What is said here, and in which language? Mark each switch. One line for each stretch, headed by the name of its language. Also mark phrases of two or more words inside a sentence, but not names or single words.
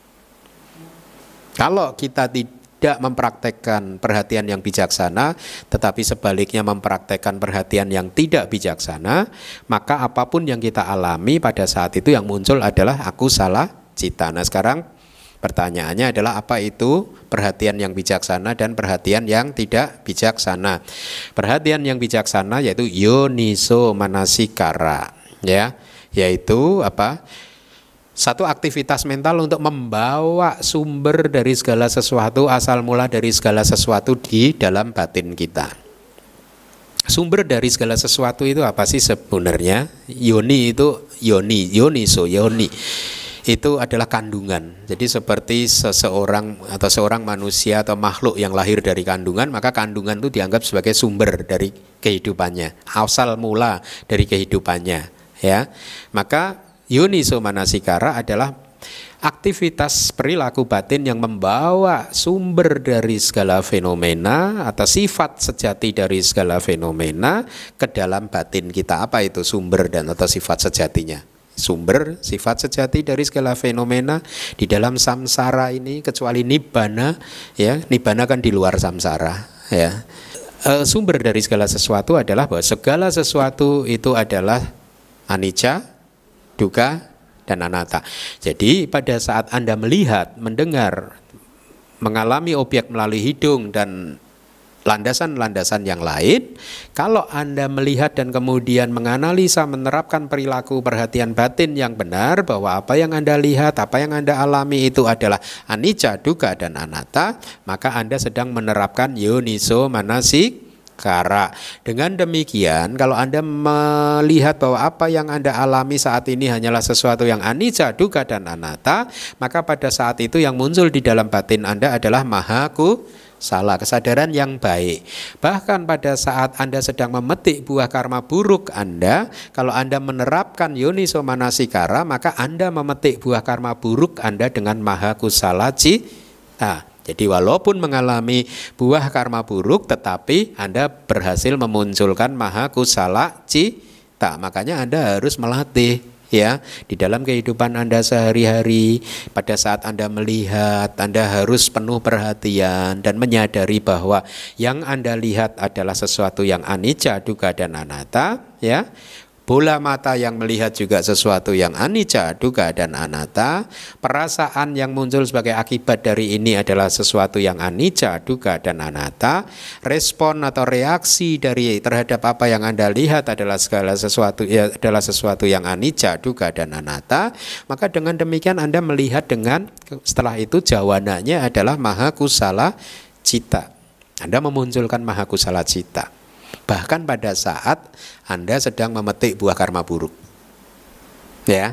Indonesian: Kalau kita tidak mempraktekkan perhatian yang bijaksana, tetapi sebaliknya mempraktekkan perhatian yang tidak bijaksana, maka apapun yang kita alami pada saat itu yang muncul adalah
Pali: akusala cita.
Indonesian: Nah, sekarang pertanyaannya adalah apa itu perhatian yang bijaksana dan perhatian yang tidak bijaksana. Perhatian yang bijaksana yaitu
Pali: yoniso manasikara
Indonesian: ya, yaitu apa? Satu aktivitas mental untuk membawa sumber dari segala sesuatu, asal mula dari segala sesuatu di dalam batin kita. Sumber dari segala sesuatu itu apa sih sebenarnya? Yoni itu
Pali: yoniso, yoni.
Indonesian: Itu adalah kandungan. Jadi seperti seseorang atau seorang manusia atau makhluk yang lahir dari kandungan, maka kandungan itu dianggap sebagai sumber dari kehidupannya, asal mula dari kehidupannya, ya. Maka
Pali: yoniso manasikara
Indonesian: adalah aktivitas perilaku batin yang membawa sumber dari segala fenomena atau sifat sejati dari segala fenomena ke dalam batin kita. Apa itu sumber dan atau sifat sejatinya? Sumber sifat sejati dari segala fenomena di dalam samsara ini, kecuali nibbana ya, nibbana kan di luar samsara ya. Sumber dari segala sesuatu adalah bahwa segala sesuatu itu adalah
Pali: anicca, dukkha
Indonesian: dan anatta. Jadi pada saat Anda melihat, mendengar, mengalami objek melalui hidung dan landasan-landasan yang lain, kalau Anda melihat dan kemudian menganalisa, menerapkan perilaku perhatian batin yang benar bahwa apa yang Anda lihat, apa yang Anda alami itu adalah
Pali: anicca, dukkha
Indonesian: dan anatta, maka Anda sedang menerapkan
Pali: yoniso manasikara.
Indonesian: Dengan demikian, kalau Anda melihat bahwa apa yang Anda alami saat ini hanyalah sesuatu yang
Pali: anicca, dukkha
Indonesian: dan anatta, maka pada saat itu yang muncul di dalam batin Anda adalah
Pali: maha kusala,
Indonesian: kesadaran yang baik. Bahkan pada saat Anda sedang memetik buah karma buruk Anda, kalau Anda menerapkan
Pali: yoniso manasikara,
Indonesian: maka Anda memetik buah karma buruk Anda dengan
Pali: maha kusala cita.
Indonesian: Jadi walaupun mengalami buah karma buruk, tetapi Anda berhasil memunculkan
Pali: maha kusala cita.
Indonesian: Makanya Anda harus melatih ya di dalam kehidupan Anda sehari-hari. Pada saat Anda melihat, Anda harus penuh perhatian dan menyadari bahwa yang Anda lihat adalah sesuatu yang
Pali: anicca, dukkha
Indonesian: dan anatta ya. Bola mata yang melihat juga sesuatu yang
Pali: anicca, dukkha
Indonesian: dan anatta. Perasaan yang muncul sebagai akibat dari ini adalah sesuatu yang
Pali: anicca, dukkha
Indonesian: dan anatta. Respon atau reaksi dari terhadap apa yang Anda lihat adalah segala sesuatu adalah sesuatu yang
Pali: anicca, dukkha
Indonesian: dan anatta. Maka dengan demikian Anda melihat dengan setelah itu jawananya adalah
Pali: maha kusala cita.
Indonesian: Anda memunculkan
Pali: maha kusala cita.
Indonesian: Bahkan pada saat Anda sedang memetik buah karma buruk Ya.